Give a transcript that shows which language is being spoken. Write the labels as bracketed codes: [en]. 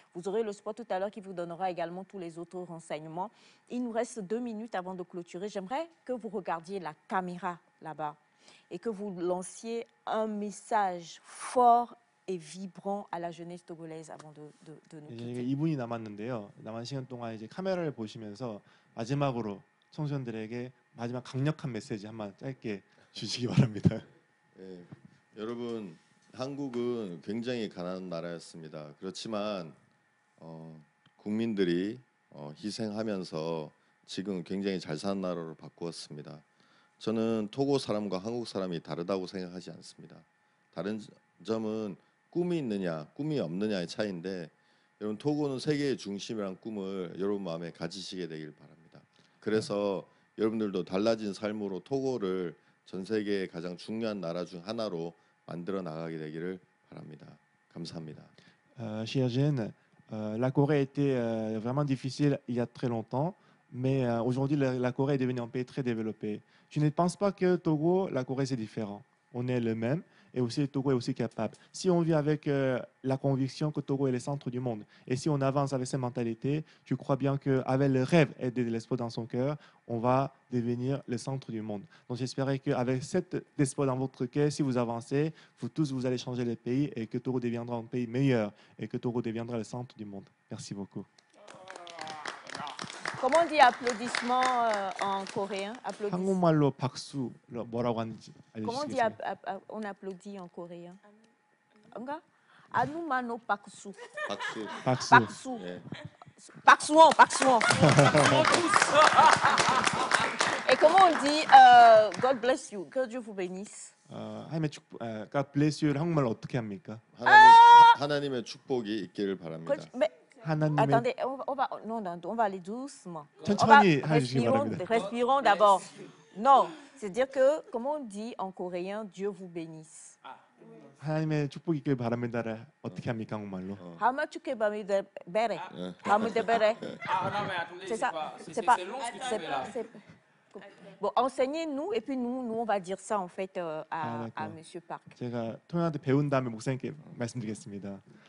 [fr] Vous aurez le spot tout à l'heure qui vous donnera également tous les autres renseignements. Il nous reste 2 minutes avant de clôturer. J'aimerais que vous regardiez la caméra là-bas et que vous lanciez un message fort et vibrant à la jeunesse togolaise avant de nous quitter. [ko] 2분이 남았는데요. 남은 시간 동안 이제 카메라를 보시면서 마지막으로 청소년들에게 마지막 강력한 메시지 한번 짧게 주시기 바랍니다. 예, 여러분 한국은 굉장히 가난한 나라였습니다. 그렇지만 국민들이 희생하면서 지금 굉장히 잘 사는 나라로 바꾸었습니다. 저는 토고 사람과 한국 사람이 다르다고 생각하지 않습니다. 다른 점은 꿈이 있느냐, 꿈이 없느냐의 차이인데 여러분 토고는 세계의 중심이란 꿈을 여러분 마음에 가지시게 되길 바랍니다. 그래서 여러분들도 달라진 삶으로 토고를 전 세계의 가장 중요한 나라 중 하나로 만들어 나가게 되기를 바랍니다. 감사합니다. [fr] Chers jeunes, la Corée a été vraiment difficile il y a très longtemps, mais aujourd'hui la Corée est devenue un pays très développé. Je ne pense pas que Togo, la Corée c'est différent. On est le même et aussi Togo est aussi capable. Si on vit avec la conviction que Togo est le centre du monde et si on avance avec cette mentalité, je crois bien qu'avec le rêve et de l'espoir dans son cœur, on va devenir le centre du monde. Donc j'espère qu'avec cet espoir dans votre cœur, si vous avancez, vous tous vous allez changer le pays et que Togo deviendra un pays meilleur et que Togo deviendra le centre du monde. Merci beaucoup. Comment on dit applaudissement en coréen? [ko] 한국말로 박수 뭐라고 하는지 [fr] Comment on dit [ko] 알려주시겠어요? [fr] on applaudit en coréen? Nga? [ko] Anumano paksu. 박수. 박수. Paksu. 예. Paksuon, paksuon. [fr] Et comment on dit [en] God bless you, [fr] que Dieu vous bénisse? [ko] 하나님의 축복, [en] God bless you [ko] 를 한국말로 어떻게 합니까? 하나님의 축복이 있기를 바랍니다. [fr] Mais, [ko] 하나님의 [fr] attendez, on va aller doucement. [ko] 천천히 해주시기 바랍니다. [fr] Respirons d'abord. Non, c'est-à-dire que, comment on dit en coréen, Dieu vous bénisse? [ko] 하나님의 축복이 있길 바랍니다를 어떻게 합니까 한국말로? Hamachuke bamide bere. Bamide bere. [fr] Ah non, mais attendez, C'est ça. c'est long ce que tu fais là. Bon, enseignez-nous et puis nous on va dire ça en fait à Monsieur Park. [ko] 제가 통역한테 배운 다음에 목사님께 말씀드리겠습니다.